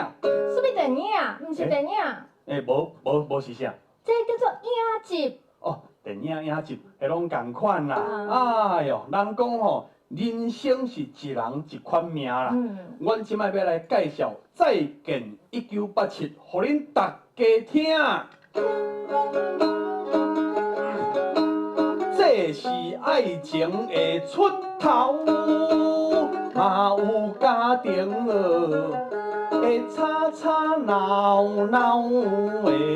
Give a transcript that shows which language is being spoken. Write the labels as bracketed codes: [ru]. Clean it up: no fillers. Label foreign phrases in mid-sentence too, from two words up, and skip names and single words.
[nan] 什么电影？毋是电影。无是啥？这叫做影集。哦，电影影集，迄拢共款啦。哎哟，人讲吼，人生是一人一款命啦。阮即摆要来介绍《再见1987》，互恁大家听。这是爱情的出头，嘛有家庭的吵吵闹闹的。